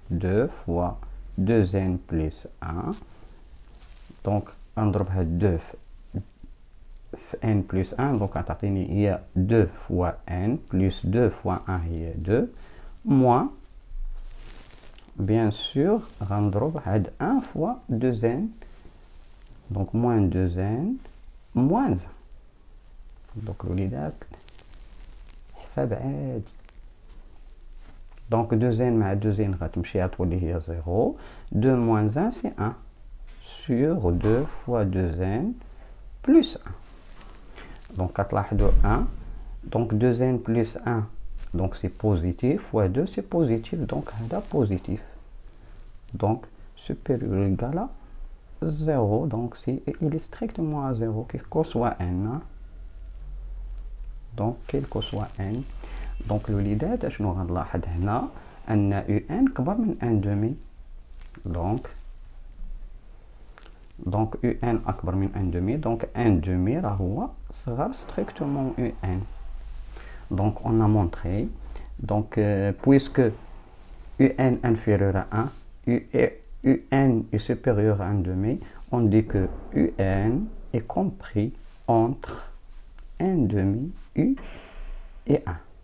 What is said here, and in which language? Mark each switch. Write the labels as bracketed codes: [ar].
[fr] 2 fois 2n plus 1. donc [ar] نضربها 2 في [fr] n plus 1. donc [ar] غتعطيني هي [fr] 2 fois n plus 2 fois 1 هي 2 moins bien sûr [ar] غنضرب هاد [fr] 1 fois 2n. donc moins 2n moins 1. [ar] donc الوليدات حساب عادي. donc 2n مع 2n غتمشي غتولي هي 0. [fr] 2 moins 1 c'est 1 sur 2 fois 2n plus 1. donc [ar] كتلاحظوا [fr] 1. donc 2n plus 1, donc c'est positif, fois 2 c'est positif, donc هذا positif. donc supérieur ou égal à 0. donc il est strictement à 0 quel que soit n. donc quel que soit n. [ar] donc الوليدات شنو غنلاحظ هنا ان un كبر من 1/2. donc un أكبر من 1/2. donc 1/2 راه هو صغر strictement un. [fr] Donc on a montré, donc puisque un inférieur à 1, un est supérieur à 1 demi, on dit que un est compris entre 1 demi u et 1.